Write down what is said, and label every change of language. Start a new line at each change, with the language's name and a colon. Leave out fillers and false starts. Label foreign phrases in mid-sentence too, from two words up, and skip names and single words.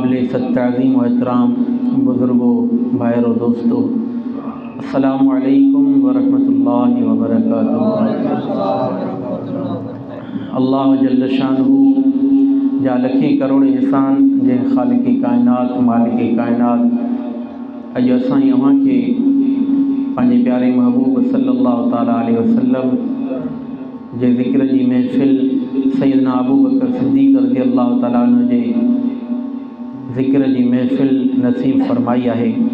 Sindhi: बेसद ताज़ीम व एहतराम बुज़ुर्गों, भाइयों, दोस्तों,
Arabic: السلام عليكم ورحمة الله وبركاته. الله جل شأنه
Sindhi: जा लखे करोड़ एहसान जंहिं ख़ालिक़े काइनात मालिके काइनात अॼु असां अव्हां खे पंहिंजे प्यारे महबूब
Arabic: صلى الله تعالى عليه وسلم
Sindhi: जे ज़िक्र जी महफ़िल सैयदना अबू बकर सिद्दीक़
Arabic: رضي الله تعالى عنه
Sindhi: जे ज़िक्र जी महफ़िल नसीब फरमाई आहे।